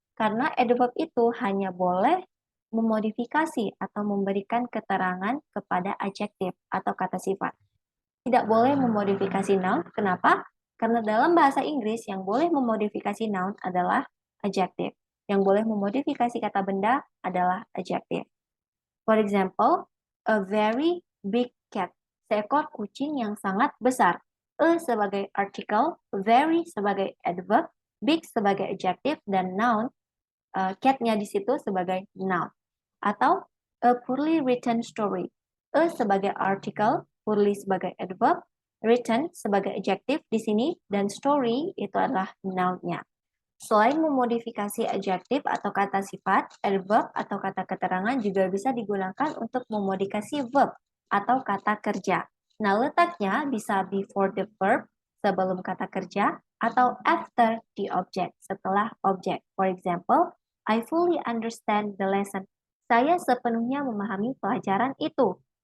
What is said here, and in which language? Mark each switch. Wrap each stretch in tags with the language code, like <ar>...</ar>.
<id>Karena adverb itu hanya boleh memodifikasi atau memberikan keterangan kepada adjektif atau kata sifat. Tidak boleh memodifikasi noun. Kenapa? Karena dalam bahasa Inggris yang boleh memodifikasi noun adalah adjektif. Yang boleh memodifikasi kata benda adalah adjektif.</id> <en>For example, a very big cat.</en> <id>Seekor kucing yang sangat besar. A sebagai artikel, very sebagai adverb, big sebagai adjective dan noun, cat-nya di situ sebagai noun.</id> <en>Atau a poorly written story.</en> <id>A sebagai article, poorly sebagai adverb, written sebagai adjective di sini, dan story itu adalah noun-nya. Selain memodifikasi adjektif atau kata sifat, adverb atau kata keterangan juga bisa digunakan untuk memodifikasi verb atau kata kerja. Nah, letaknya bisa</id> <en>before the verb,</en> <id>sebelum kata kerja, atau</id> <en>after the object,</en> <id>setelah objek.</id> <en>For example, I fully understand the lesson.</en> <id>Saya sepenuhnya memahami pelajaran itu.</id>